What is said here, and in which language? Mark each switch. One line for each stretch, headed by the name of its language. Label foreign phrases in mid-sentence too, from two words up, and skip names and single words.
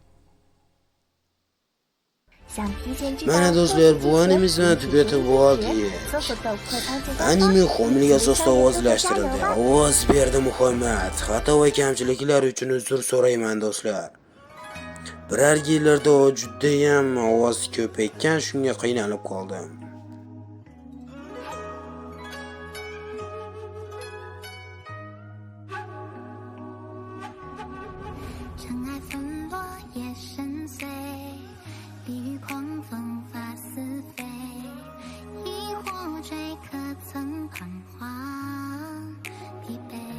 Uzbek: Mana do'stlar, bu animedan tugatib oldik. Anime homilga asosda ovozlashtirildi. Ovoz berdi Muhammad. Xato va kamchiliklar uchun uzr so'rayman do'stlar. Biror yillarda juda ham ovoz ko'paygan, shunga qiynalib qoldim.
Chinese: 尘埃纷落夜深邃，地狱狂风发似飞，疑惑追可曾彷徨疲惫，